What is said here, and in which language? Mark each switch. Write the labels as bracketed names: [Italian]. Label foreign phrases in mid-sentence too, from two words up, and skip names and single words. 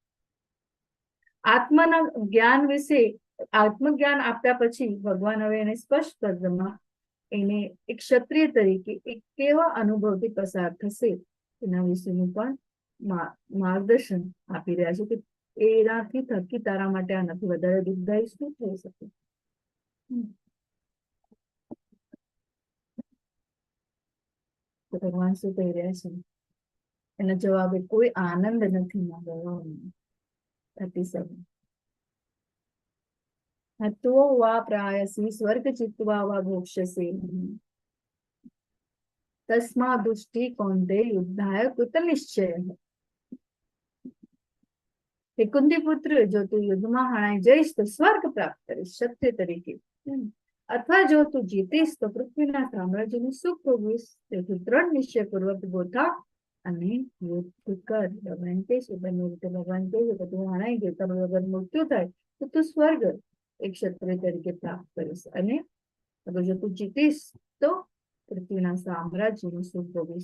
[Gujarati] આત્માના જ્ઞાન વિશે આત્મજ્ઞાન આપ્યા પછી ભગવાન હવે એને સ્પષ્ટ શબ્દમાં એને એક ક્ષત્રિય તરીકે એક કેવા અનુભવથી પસાર થશે એના વિશેનું પણ માર્ગદર્શન આપી રહ્યા છે કે એનાથી થકી તારા માટે આનાથી વધારે દુઃખદાયી શું થઈ શકે? તો ભગવાન શું કહી રહ્યા છે? એના જવાબે કોઈ આનંદ નથી માંગવાનો. [Sanskrit] 37 हतो वा प्रायसी स्वर्ग चित्वा वा भोक्ष्यसे तस्मा दृष्टि कौंते युद्धाय कृत निश्चय। [Gujarati] હે કુંતી પુત્ર, जो તું યુદ્ધમાં હણાઈ જઈશ તો સ્વર્ગ પ્રાપ્ત કરીશ ક્ષત્રિય તરીકે, અથવા જો તું જીતીશ તો પૃથ્વીના સામ્રાજ્યનું સુખ ભોગવીશ. તેથી દ્રઢ નિશ્ચયપૂર્વક ગોઠા અને યુદ્ધ કર. ભગવાન કહે છે, બંને રીતે ભગવાન કહે છે કે તું હણાઈ ગયો, તારું વગર મૃત્યુ થાય તો તું સ્વર્ગ એક ક્ષત્રિય તરીકે પ્રાપ્ત કરીશ, અને અગર જો તું જીતીશ તો પૃથ્વીના સામ્રાજ્યનું સુખ ભોગવીશ.